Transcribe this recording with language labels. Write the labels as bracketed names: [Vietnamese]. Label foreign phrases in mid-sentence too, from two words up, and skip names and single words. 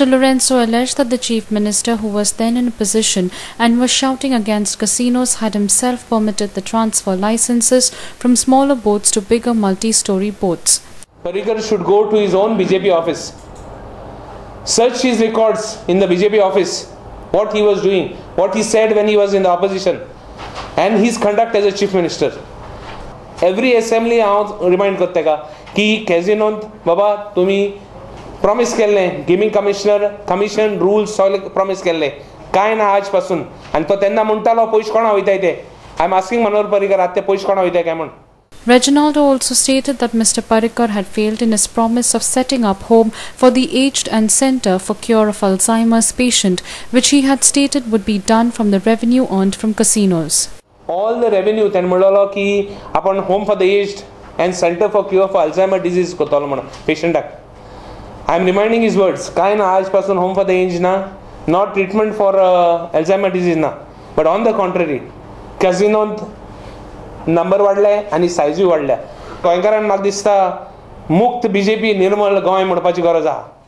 [English] Lourenço alleged that the Chief Minister, who was then in position and was shouting against casinos, had himself permitted the transfer licenses from smaller boats to bigger multi-story boats. Parrikar should go to his own BJP office, search his records in the BJP office, what he was doing, what he said when he was in the opposition, and his conduct as a Chief Minister. Every assembly [Konkani] हांव रिमाइंड करता का की कॅजिनोंत बाबा तुम्ही प्रॉमिस केल्लें [English] gaming commission rules [Konkani] सगळे प्रॉमिस केल्ले काय ना आज पासून आनी तो तेन्ना म्हणटालो पयशे कोणा वयताय ते [English] I am asking [Konkani] मनोहर पर्रीकर आतां ते पयशे कोणा वयताय काय म्हण. [English] Reginaldo also stated that Mr. Parrikar had failed in his promise of setting up home for the aged and center for cure of Alzheimer's patient, which he had stated would be done from the revenue earned from casinos. All the revenue [Konkani] तेन म्हणलो की आपण [English] home for the aged and center for cure for Alzheimer disease [Konkani] कोतलो म्हणून पेशंटाक. [English] I am reminding his words. [Konkani] काय ना आज पासून [English] home for the age [Konkani] ना, [English] not treatment for Alzheimer disease ना, but on the contrary, [Konkani] कॅजिनोंत नंबर वाडले आनी सायजूय वाडल्या. गोंयकारांक म्हाका दिसता मुक्त BJP निर्मल गोंय म्हणपाची गरज आहा.